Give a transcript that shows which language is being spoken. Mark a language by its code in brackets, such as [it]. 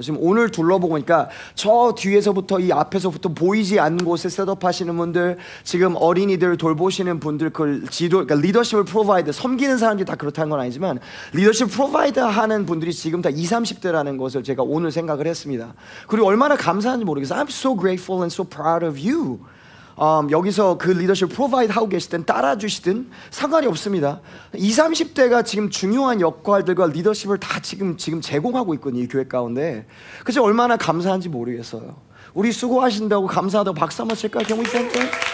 [ko] 지금 오늘 둘러보니까 저 뒤에서부터 이 앞에서부터 보이지 않는 곳에 셋업하시는 분들, 지금 어린이들 돌보시는 분들, 그러니까 리더십을 프로바이드, 섬기는 사람들이 다 그렇다는 건 아니지만 리더십 프로바이드 하는 분들이 지금 다 20, 30대라는 것을 제가 오늘 생각을 했습니다. 그리고 얼마나 감사한지 모르겠어요. [en] I'm so grateful and so proud of you. [ko] 여기서 그 리더십 프로바이드 하고 계시든 따라주시든 상관이 없습니다. 20, 30대가 지금 중요한 역할들과 리더십을 다 지금 제공하고 있거든요, 이 교회 가운데. 그래서 얼마나 감사한지 모르겠어요. 우리 수고하신다고 감사하다고 박수 한번 칠까요? [en] Can we thank them?